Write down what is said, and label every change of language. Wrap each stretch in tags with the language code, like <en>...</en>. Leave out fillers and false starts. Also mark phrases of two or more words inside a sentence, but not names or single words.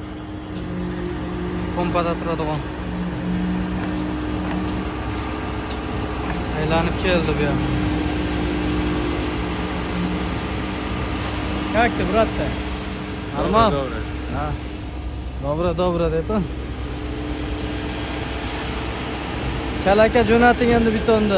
<uz>Pompada turadigan. Aylanib keldi bu yoqqa.</uz> <ru>Как ты, брат-то? Нормально? Добро,</ru> <uz>dedi. Kalaka jo'nating endi bitonni.</uz>